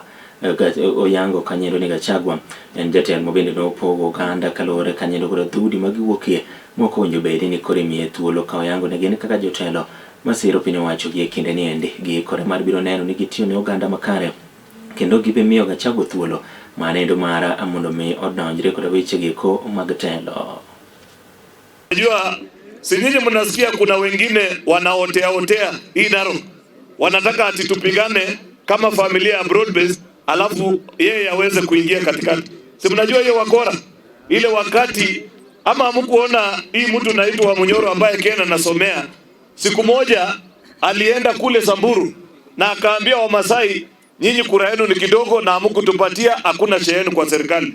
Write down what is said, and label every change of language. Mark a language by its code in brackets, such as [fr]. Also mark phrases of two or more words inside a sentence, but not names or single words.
[luo] Oyango kanyendo ni Gachagua en jatelo mabende nopogo oganda kaluwore kanyendo kod dhudi magiwuokie mokonyo bende ni koro imiye thuolo ka oyango ne gin kaka jotelo masiro piny owacho gi kinde ni endi gi kore mar biro neno ni gitiyo ne oganda makare kendo gibe miyo Gachagua thuolo manendo mara mondo mi odonjre kod weche giko mag telo. [sw] Unajua sinyinyi mnasikia kuna wengine wanaotea hii Narok wanataka ati tupigane kama familia ya Broadbase alafu yeye aweze kuingia katikati. Si mnajua hiyo wakora ile wakati ama hamkuona hii mtu naitwa Munyoro ambaye Kenya nasomea siku moja alienda kule Samburu na akaambia Wamasai, nyinyi kura yenu ni kidogo na hamkutupatia, hakuna sheheni kwa serikali.